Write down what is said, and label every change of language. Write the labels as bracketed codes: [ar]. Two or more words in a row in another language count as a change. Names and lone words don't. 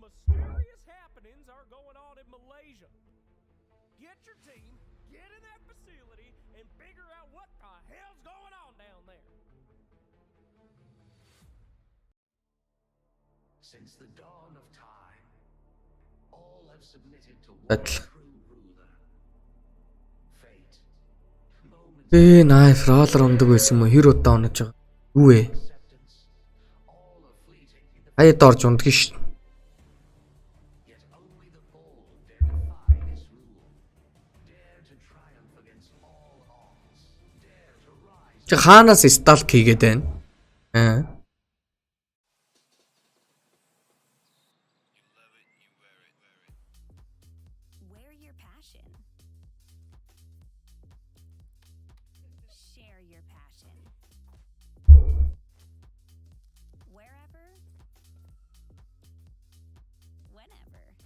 [en] mysterious happenings are going on in Malaysia. Get your team, get in that facility, and figure out what the hell's going on down there. Since the dawn of time, all have submitted to one Battle. true ruler. Fate. Moments Nice roller [mn] ундаг байсан юм уу? Хэр удаа унаж байгаа? Юу вэ? [en] acceptance. All are fleeting in the [mn] Хаяад орж ундаг ш. [en] yet only the bold dare defy his rule. Dare to triumph against all odds. Dare to rise. [mn] Чи хаанаас сталк хийгээд байна? [en] Wear your passion. Share your passion. Wherever, whenever.